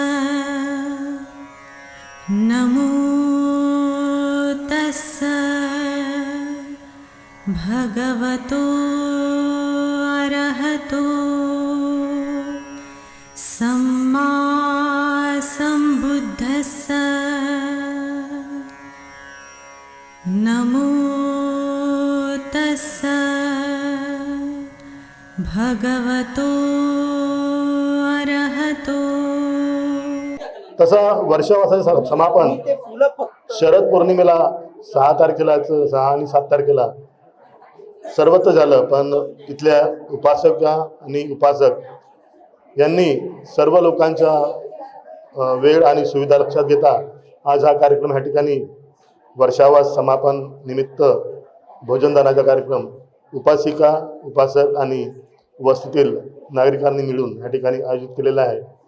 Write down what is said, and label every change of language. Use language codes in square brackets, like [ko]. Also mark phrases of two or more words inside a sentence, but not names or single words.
[pi] नमो तस्स भगवतो अरहतो सम्मा सम्बुद्धस्स। नमो तस्स भगवतो अरहतो। [mr] तसा वर्षावासाचं समापन शरद पौर्णिमेला 6 तारखेलाच 6 आणि 7 तारखेला सर्वत्र झालं, पण तिथल्या उपासका आणि उपासक यांनी सर्व लोकांच्या वेळ आणि सुविधा लक्षात घेता आज हा कार्यक्रम ह्या ठिकाणी वर्षावास समापन निमित्त भोजनदानाचा कार्यक्रम उपासिका उपासक आणि वस्तीतील नागरिकांनी मिळून ह्या ठिकाणी आयोजित केलेला आहे।